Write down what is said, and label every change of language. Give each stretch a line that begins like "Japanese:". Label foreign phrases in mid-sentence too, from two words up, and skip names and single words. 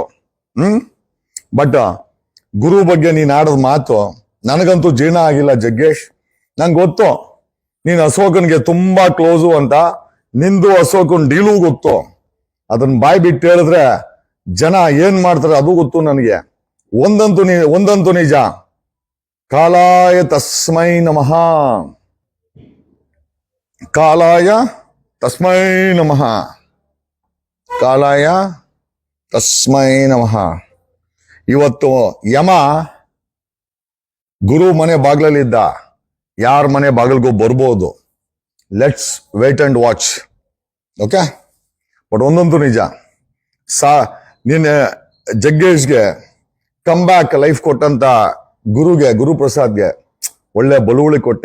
Kannada: ಬಟ್ ಗುರು ಬಗ್ಗೆ ನೀನ್ ಆಡೋದ್ ಮಾತು ನನಗಂತೂ ಜೀರ್ಣ ಆಗಿಲ್ಲ ಜಗ್ಗೇಶ್. ನಂಗೆ ಗೊತ್ತು ನೀನ್ ಅಶೋಕನ್ಗೆ ತುಂಬಾ ಕ್ಲೋಸು ಅಂತ. ನಿಂದು ಅಶೋಕನ್ ಡೀಲು ಗೊತ್ತು. ಅದನ್ನ ಬಾಯ್ ಬಿಟ್ಟು ಹೇಳಿದ್ರೆ ಜನ ಏನ್ ಮಾಡ್ತಾರೆ ಅದು ಗೊತ್ತು ನನಗೆ. ಒಂದಂತೂ ನಿಜ,
Sanskrit: ಕಾಲಾಯ ತಸ್ಮೈ ನಮಃ, ಕಾಲಾಯ ತಸ್ಮೈ ನಮಃ, ಕಾಲಾಯ ತಸ್ಮೈ ನಮಃ.
Kannada: ಇವತ್ತು ಯಮ ಗುರು ಮನೆ ಬಾಗ್ಲಲ್ಲಿದ್ದ, ಯಾರ ಮನೆ ಬಾಗಿಲ್ಗೂ ಬರ್ಬೋದು.
English: let's wait and watch. okay, but
Kannada: ಒಂದಂತೂ ನಿಜ, ನಿನ್ನೆ ಜಗ್ಗೇಶ್ಗೆ
English: come back life
Kannada: ಕೊಟ್ಟಂತ ಗುರುಪ್ರಸಾದ್ಗೆ ಒಳ್ಳೆ ಬಳುವಳಿ ಕೊಟ್ಟೆ.